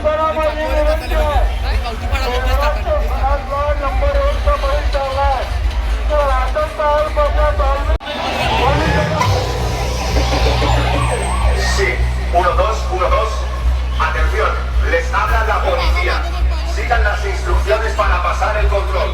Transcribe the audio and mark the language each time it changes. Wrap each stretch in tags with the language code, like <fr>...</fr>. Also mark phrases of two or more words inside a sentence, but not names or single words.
<mr>माझी विनंती आहे. नंबर 1 चा बैल चाललाय. तो राहतात पाय बघा चालू.</mr> <es>Sí, 1, 2, 1, 2. Atención, les habla la policía. Sigan las instrucciones para pasar el control.</es>